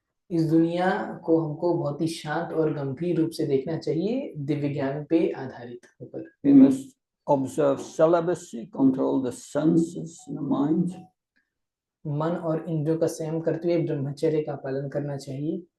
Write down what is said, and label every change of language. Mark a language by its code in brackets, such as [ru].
[hi] इस दुनिया को हमको बहुत ही शांत और गंभीर रूप से देखना चाहिए, दिव्य ज्ञान पे आधारित होकर. [en] We must observe celibacy, control the senses and the mind. [hi] मन और इंद्रियों का संयम करते हुए ब्रह्मचर्य का पालन करना चाहिए.